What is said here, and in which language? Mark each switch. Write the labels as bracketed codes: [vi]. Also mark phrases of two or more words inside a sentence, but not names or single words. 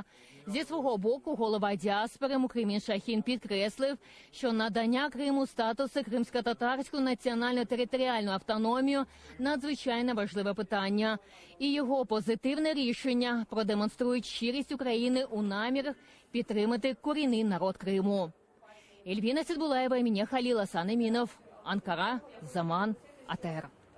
[uk] Зі свого боку, голова діаспори Мукремін Шахін підкреслив, що надання Криму статусу кримсько-татарську національну територіальну автономію – надзвичайно важливе питання. І його позитивне рішення продемонструють щирість України у намірах підтримати корінний народ Криму. Ельвіна Сейдбулаєва, Еміне Халіл, Асан Емінов, Анкара, Заман, АТР.